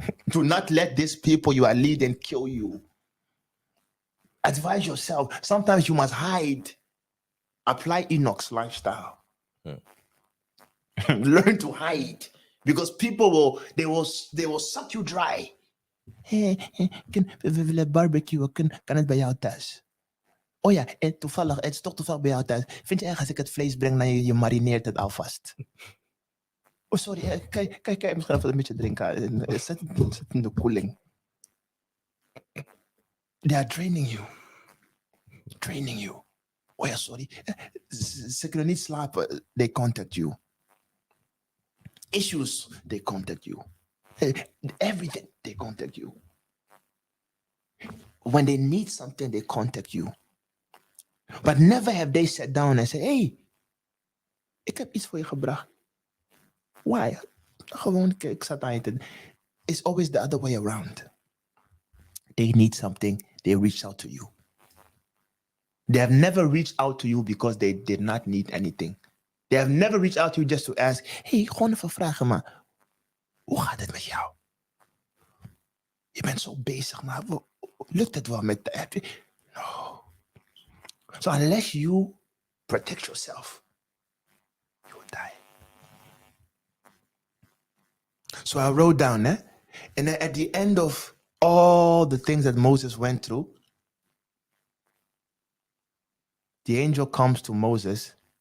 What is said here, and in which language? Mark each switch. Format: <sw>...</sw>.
<en>Do not let these people you are leading kill you. Advise yourself. Sometimes you must hide. Apply Enoch's lifestyle. Learn to hide. Because people will suck you dry.</en> <nl>Hey, we willen barbecue. Kan het bij jou thuis? Oh ja, en toevallig, het is toch toevallig bij jou thuis. Vind je erg als ik het vlees breng naar je, je marineert het alvast? Oh, sorry, kan je misschien even een beetje drinken? Zet het in de koeling.</nl> <en>They are draining you. Training you.</en> <nl>Oh ja, sorry. Ze kunnen niet slapen.</nl> <en>They contact you. Issues, they contact you. Everything, they contact you. When they need something, they contact you. But never have they sat down and said, hey,</en> <nl>ik heb iets voor je gebracht.</nl> <en>Why?</en> <nl>Gewoon, ik zat aan je.</nl> <en>It's always the other way around. They need something, they reach out to you. They have never reached out to you because they did not need anything. They have never reached out to you just to ask, hey,</en> <nl>gewoon even vragen, maar hoe gaat het met jou? Je bent zo bezig, maar lukt het wel met de app?</nl> <en>No. So unless you protect yourself, you will die. So I wrote down, and then at the end of all the things that Moses went through, the angel comes to Moses.</en>